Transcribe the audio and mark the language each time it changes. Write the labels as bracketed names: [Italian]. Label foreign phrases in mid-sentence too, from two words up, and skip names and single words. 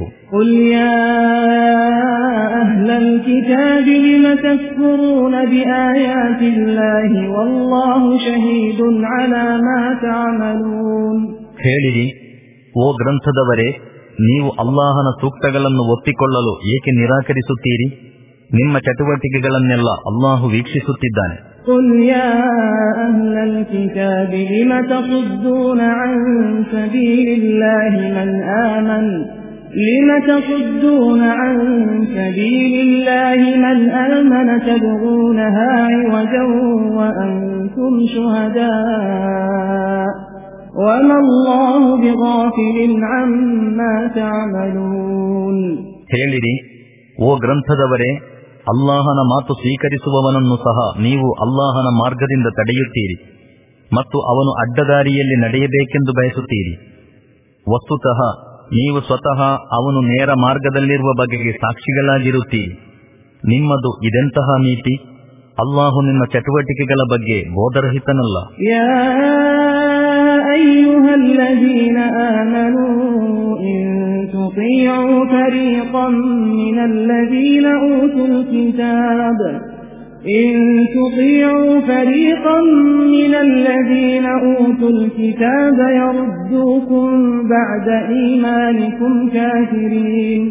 [Arabic] قل يا أهل الكتاب لم تكفرون بآيات الله والله شهيد على ما تعملون. [Kannada] ಹೇಳಿರಿ, ಓ ಗ್ರಂಥದವರೇ, ನೀವು ಅಲ್ಲಾಹನ ಸೂಕ್ತಗಳನ್ನು ಒಪ್ಪಿಕೊಳ್ಳಲು ಏಕೆ ನಿರಾಕರಿಸುತ್ತೀರಿ? ನಿಮ್ಮ ಚಟುವಟಿಕೆಗಳನ್ನೆಲ್ಲ ಅಲ್ಲಾಹು ವೀಕ್ಷಿಸುತ್ತಿದ್ದಾನೆ. [Arabic] قل يا أهل الكتاب لم تصدون عن سبيل الله من آمن تبغونها عوجا وأنتم شهداء وما الله بغافل عما تعملون. [Kannada] ಹೇಳಿರಿ, ಓ ಗ್ರಂಥದವರೇ, ಅಲ್ಲಾಹನ ಮಾತು ಸ್ವೀಕರಿಸುವವನನ್ನು ಸಹ ನೀವು ಅಲ್ಲಾಹನ ಮಾರ್ಗದಿಂದ ತಡೆಯುತ್ತೀರಿ ಮತ್ತು ಅವನು ಅಡ್ಡದಾರಿಯಲ್ಲಿ ನಡೆಯಬೇಕೆಂದು ಬಯಸುತ್ತೀರಿ. ವಸ್ತುತಃ ನೀವು ಸ್ವತಃ ಅವನು ನೇರ ಮಾರ್ಗದಲ್ಲಿರುವ ಬಗೆಗೆ ಸಾಕ್ಷಿಗಳಾಗಿರುತ್ತೀರಿ. ನಿಮ್ಮದು ಇದೆಂತಹ ನೀತಿ? ಅಲ್ಲಾಹು ನಿಮ್ಮ ಚಟುವಟಿಕೆಗಳ ಬಗ್ಗೆ ಬೋಧರಹಿತನಲ್ಲ. [Arabic] يا أيها الذين آمنوا تطيعوا فريقا من الذين أوتوا الكتاب يردوكم بعد إيمانكم كافرين.